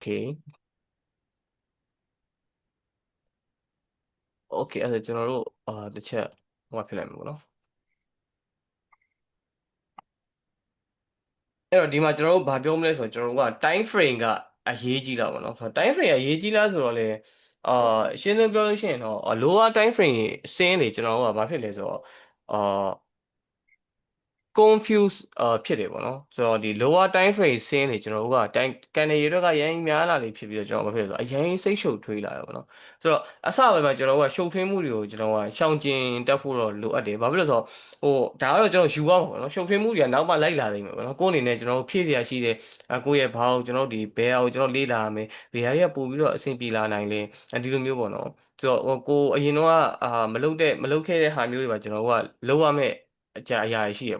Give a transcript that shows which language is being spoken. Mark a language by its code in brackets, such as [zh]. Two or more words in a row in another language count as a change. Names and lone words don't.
[my] okay အဲ့ဒါကျွန်တော်တို့တစ်ချက်ဟိုဖြစ်လိုက်မှာပေါ့နော်အဲ့တော့ဒီမှာကျွန်တော်တို့ဘာပြောမလဲဆိုတော့ကျွန်တော်တို့က [en] time frame [my] ကအရေးကြီးတာပေါ့နော်ဆိုတော့ [en] time frame [my] ကအရေးကြီးလားဆိုတော့လေအာရှင်းရှင်းပြောလို့ရှိရင်တော့ [en] lower time frame [my] စင်းနေကျွန်တော်တို့ကဘာဖြစ်လဲဆိုတော့အာ confuse ဖြစ်တယ်ပေါ့နော်ဆိုတော့ဒီ [en] lower time frame [my] ဆင်းနေကျွန်တော်တို့က time ကန်နေရတော့ကရမ်းများလာလေဖြစ်ပြီးတော့ကျွန်တော်ဘာဖြစ်လဲဆိုတော့အရင်စိတ်ရှုပ်ထွေး လာတယ်ပေါ့နော်ဆိုတော့အစပိုင်းမှာကျွန်တော်တို့ကရှုပ်ထွေးမှုတွေကိုကျွန်တော်ကရှောင်ကျဉ်တက်ဖို့တော့လိုအပ်တယ်ဘာဖြစ်လို့လဲဆိုတော့ဟိုဒါကတော့ကျွန်တော်ယူရမှာပေါ့နော်ရှုပ်ထွေးမှုတွေကနောက်မှလိုက်လာနိုင်မှာပေါ့နော်ကိုယ်အနေနဲ့ကျွန်တော်တို့ဖြည့်စရာရှိတဲ့ကိုယ့်ရဲ့ဘာကိုကျွန်တော်တို့ဒီဘယ်ဟာကိုကျွန်တော်လေ့လာရမယ်ဘယ်ဟာတွေကပို့ပြီးတော့အဆင်ပြေလာနိုင်လဲဒီလိုမျိုးပေါ့နော်ဆိုတော့ကိုအရင်တော့မလုပ်ခဲ့တဲ့ဟာမျိုးတွေပါကျွန်တော်တို့ကလုပ်ရမယ်အရာရှိရ